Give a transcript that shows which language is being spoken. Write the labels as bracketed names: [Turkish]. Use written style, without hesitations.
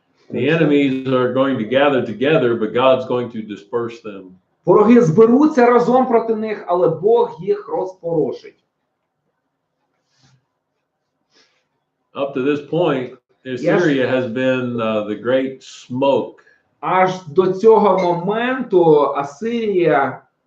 [English] The enemies are going to gather together, but God's going to disperse them. [Ukrainian] Вороги зберуться разом проти них, але Бог їх розпорошить. [English] Up to this point, Assyria has been the great smoke. [Ukrainian] Аж до цього моменту Асирія